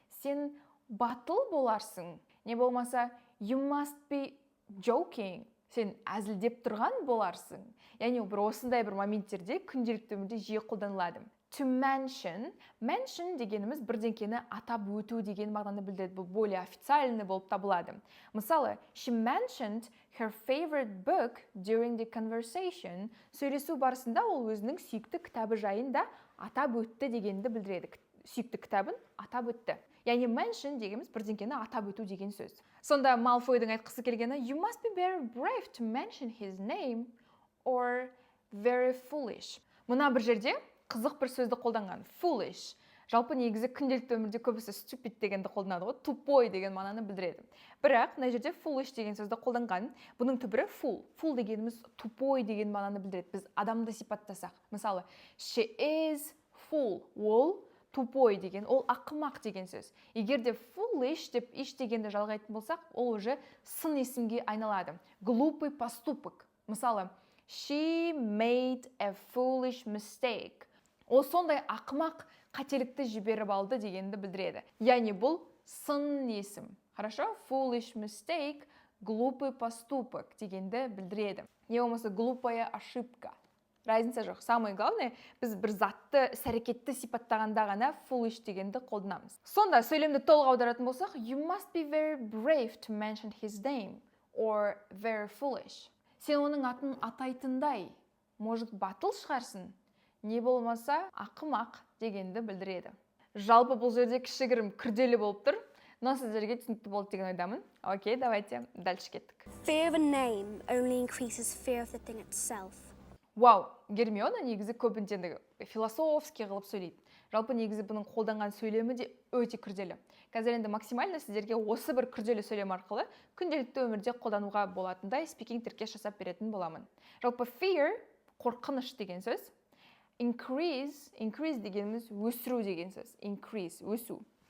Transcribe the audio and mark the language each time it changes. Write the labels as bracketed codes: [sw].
[kk] Сен батыл боларсың. [en] Не болмаса, you must be joking. [kk] Сен әзілдеп тұрған боларсың. Яғни бір осындай бір моменттерде күнделікті өмірде жиі қолданылады. To mention дегеніміз бірдеңкені атап өту деген мағынаны білдіреді. Бұл [ru] более официальный [kk] болып табылады. [en] Мысалы, she mentioned her favorite book during the conversation. [kk] Сөйлесу барысында ол өзінің сүйікті кітабы жайында атап өтті дегенді білдіреді. Сүйікті кітабын атап өтті. Яғни mention дегеніміз бірдеңкені атап өту деген сөз. Сонда Малфойдың айтқысы келгені [en] you must be very brave to mention his name or very foolish. [kk] Мына бір жерде қызық бір сөзді қолданған. [en] Foolish. [kk] Жалпы негізі күнделікті өмірде көбісі stupid дегенді қолданады ғой, [ru] тупой [kk] деген мағынаны білдіреді. Бірақ мына жерде foolish деген сөзді қолданған. Бұның түбірі fool. Fool дегеніміз [ru] тупой [kk] деген мағынаны білдіреді. Біз адамды сипаттасақ. [en] Мысалы, she is fool. [kk] Ол [ru] тупой [kk] деген, ол ақымақ деген сөз. Егер де foolish деп иш дегенді жалғайтын болсақ, ол [ru] уже [kk] сын есімге айналады. [ru] Глупый поступок. [en] Мысалы, she made a foolish mistake. [kk] Ол сондай ақымақ қателікті жіберіп алды дегенді білдіреді. Яғни бұл сын есім. [ru] Хорошо? [kk] Foolish mistake, [ru] глупый поступок [kk] дегенді білдіреді. Не болмаса [ru] глупая ошибка. Разница [kk] жоқ. [ru] Самое главное, [kk] біз бір затты, іс-әрекетті сипаттағанда ғана foolish дегенді қолданамыз. Сонда сөйлемді толық аударатын болсақ, [en] you must be very brave to mention his name or very foolish. [kk] Сен оның атын атайтындай, [ru] может, [kk] батыл шығарсың, не болмаса ақымақ дегенді білдіреді. Жалпы бұл жерде кішігірім күрделі болып тұр, [ru] но [kk] сіздерге түсінікті болды деген ойдамын. Окей, [ru] давайте дальше [kk] кеттік. [en] Fear of a name only increases fear of the thing itself. [kk] Вау, Гермиона негізі көбінтенді [ru] философский [kk] қылып сөйлейді. Жалпы негізі бұның қолданған сөйлемі де өте күрделі. Қазір енді максимально сіздерге осы бір күрделі сөйлем арқылы күнделікті өмірде қолдануға болатындай спикинг тіркес жасап беретін боламын. Жалпы fear, қорқыныш деген сөз. Increase дегеніміз өсіру деген сөз. Increase, өсу.